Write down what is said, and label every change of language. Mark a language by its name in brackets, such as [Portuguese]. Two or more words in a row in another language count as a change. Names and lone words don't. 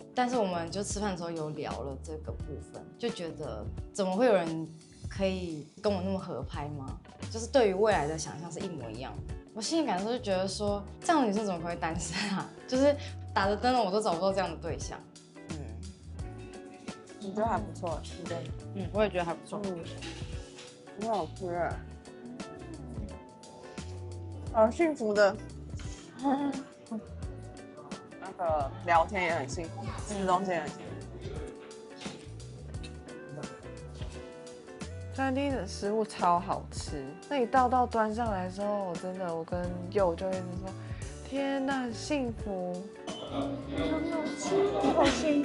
[Chinese] 但是我們就吃飯的時候有聊了這個部分，就覺得怎麼會有人可以跟我那麼合拍嗎？就是對於未來的想象是一模一樣的。我心裡感受就覺得說，這樣的女生怎麼可以單身啊？就是打着燈籠我都找不到這樣的對象。你覺得還不錯，我也覺得還不錯。很好吃。好幸福的。那個聊天也很幸福，吃東西也很幸福。餐廳的食物超好吃，那一道端上來的時候，我跟佑就一直說，天哪，很幸福，好幸福，